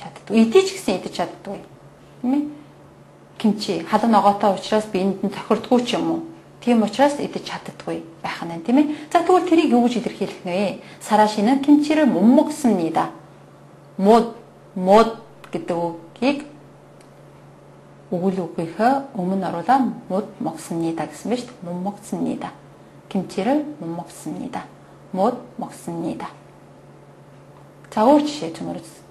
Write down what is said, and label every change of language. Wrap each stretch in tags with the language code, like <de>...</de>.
<mn>Идэж гэсэн идэж чаддаггүй. Тийм ээ. Кимчи халуун ногоотой учраас би энд нь тохирдгүй ч юм уу. Тийм учраас идэж чаддаггүй байх нь тийм ээ. За тэгвэл тэрийг юу гэж илэрхийлэх вэ?</mn> <ko>Сараа 씨는 김치를 못 먹습니다.</ko> <mn>못 гэдэг үгийг өгүүлгийнхээ өмнө оруулаад 못 먹습니다 гэсэн биш 못 먹습니다.</mn> <ko>김치를 못 먹습니다. 못 먹습니다.</ko> <mn>За өөр жишээ зөмөрс.</mn>